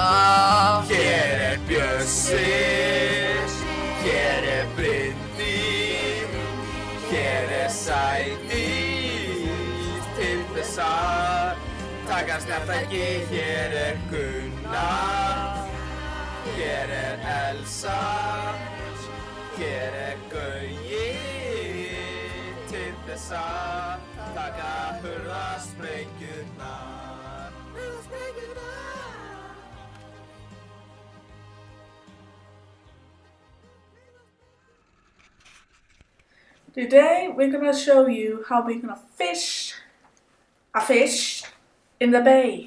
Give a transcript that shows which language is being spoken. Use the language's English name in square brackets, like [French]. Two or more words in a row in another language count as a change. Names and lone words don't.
[Icelandic] Hér er Bjössi, hér er Bryndís, hér er Sædís til þess að taka snartæki. Hér er Gunnar, hér er Elsa, hér er Gauji til þess að taka hurðasprengjurnar. [English] Today we're gonna show you how we're gonna fish a fish in the bay.